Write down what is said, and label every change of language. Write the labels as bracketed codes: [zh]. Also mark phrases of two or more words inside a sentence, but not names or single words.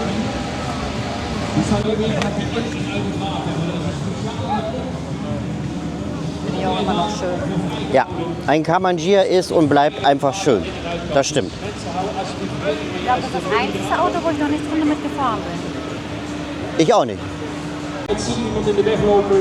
[nl] Die zou je weer met die echt uit het water hebben. Dat is Ja, [de] immer noch schön. Ja, ein Kamangier ist und bleibt einfach schön. Das stimmt. Ich glaube, das ist das einzige Auto, wo ich noch nicht drin mitgefahren bin. Ich auch nicht. [nl] Ik zie iemand in de weg lopen.